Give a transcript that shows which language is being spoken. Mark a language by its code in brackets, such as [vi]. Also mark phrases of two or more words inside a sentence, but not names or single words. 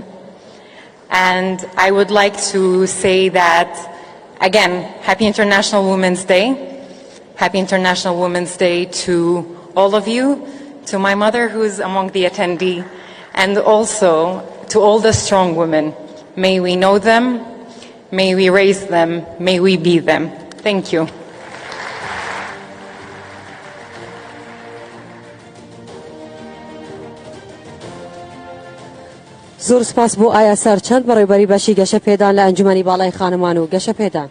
[en] And I would like to say that, again, Happy International Women's Day. Happy International Women's Day to all of you, to my mother who's among the attendee, and also to all the strong women. May we know them, may we raise them, may we be them. Thank you. [ckb] زۆر سپاس بۆ ئایا سەرچەند بەڕێوەبەری بەشی گەشە پێدان لە ئەنجومەنی باڵای خانمان و گەشە پێدان.